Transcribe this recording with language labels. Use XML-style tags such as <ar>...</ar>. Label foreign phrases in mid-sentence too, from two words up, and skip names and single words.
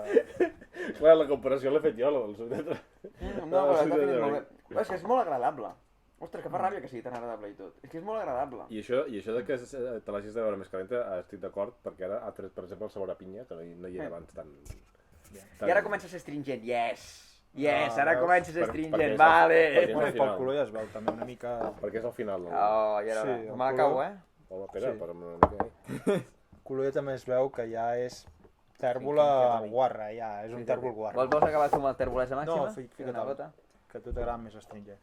<ca>Clar, la comparació l'he fet jo, la del suc tetrabric. No, però t'ha fet molt bé. És que és molt agradable. Ostres, que fa ràbia que sigui tan agradable i tot. És que és molt agradable. I això de que te l'hagis de veure més calenta, estic d'acord, perquè ara ha tret, per exemple, el sabor a pinya, que no hi era abans tan... I ara comença a ser stringent, yes! Yes, ara comença a ser stringent, vale! Pel color ja es veu també una mica... Perquè és al final, no? Oh, i ara me l'acabo, Home, espera, per una mica... El color ja també es veu que ja és tèrbola guarra, ja, és un tèrbol guarra. Vols acabar tu amb el tèrbolesa màxima? No, fica-te'l, que a tu t'agrada més astringent.</ca>